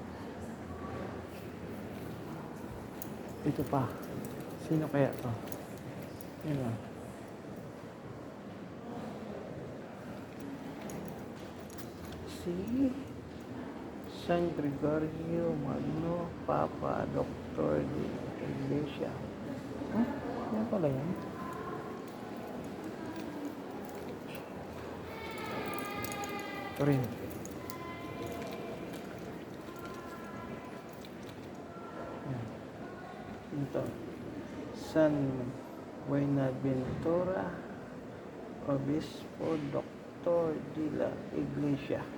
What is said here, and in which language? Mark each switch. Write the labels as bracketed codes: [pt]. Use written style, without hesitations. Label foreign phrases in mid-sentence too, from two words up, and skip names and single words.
[tl] Ito pa. Sino kaya to? Yan o. [es] Si San Gregorio Magno Papa Doctor de Iglesia. [tl] Yan pala yan. Ito rin. Yan. Ito. [es] San Buenaventura Obispo Doctor de la Iglesia.